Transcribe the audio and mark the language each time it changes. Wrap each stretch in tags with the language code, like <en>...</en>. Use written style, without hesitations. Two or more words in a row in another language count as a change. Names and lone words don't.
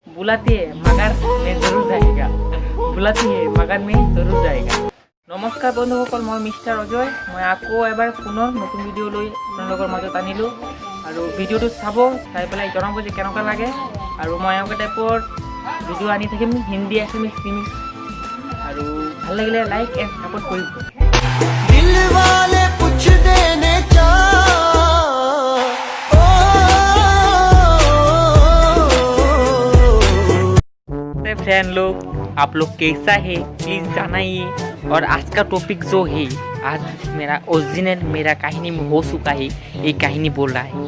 <hi>बुलाती है मगर मैं जरूर जाएगा बुलाती है मगर मैं जरूर जाएगा। नमस्कार बंधुসকল, मैं मिस्टर अजय।</hi> <as>मैं আকৌ এবাৰ পুনৰ নতুন ভিডিঅ' লৈ আপোনালোকৰ মাজত আনিলোঁ আৰু ভিডিঅ'টো চাব, চাই পেলাই জনাব যে কেনেকুৱা লাগে। আৰু মই এনেকুৱা টাইপৰ ভিডিঅ' আনি থাকিম, হিন্দী এছামিছ ইংলিছ, আৰু ভাল লাগিলে</as> <en>like and support</en> <as>কৰিব।</as> <hi>दिल वाले कुछ देने फ्रेंड लोग, आप लोग कैसा है प्लीज़ जानाइए। और आज का टॉपिक जो है, आज मेरा ओरिजिनल मेरा कहानी में हो चुका है, ये कहानी बोल रहा है।</hi>